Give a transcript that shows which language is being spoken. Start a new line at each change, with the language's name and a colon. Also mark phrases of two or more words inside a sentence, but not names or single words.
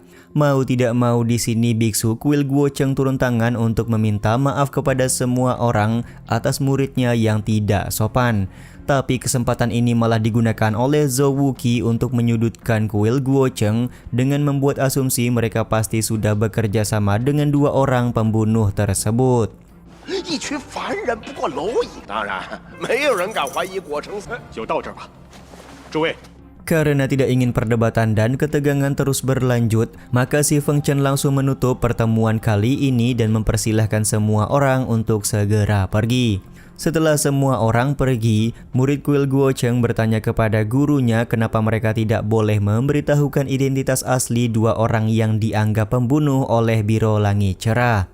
Indonesian: Mau tidak mau di sini biksu kuil Guo Cheng turun tangan untuk meminta maaf kepada semua orang atas muridnya yang tidak sopan. Tapi kesempatan ini malah digunakan oleh Zhou Wuqi untuk menyudutkan kuil Guo Cheng dengan membuat asumsi mereka pasti sudah bekerja sama dengan dua orang pembunuh tersebut.
Chinese: 一群凡人不过蝼蚁，当然没有人敢怀疑果成森。就到这儿吧，诸位。
Indonesian: Karena tidak ingin perdebatan dan ketegangan terus berlanjut, maka si Feng Chen langsung menutup pertemuan kali ini dan mempersilahkan semua orang untuk segera pergi. Setelah semua orang pergi, murid kuil Guo Cheng bertanya kepada gurunya kenapa mereka tidak boleh memberitahukan identitas asli dua orang yang dianggap pembunuh oleh Biro Langit Cerah.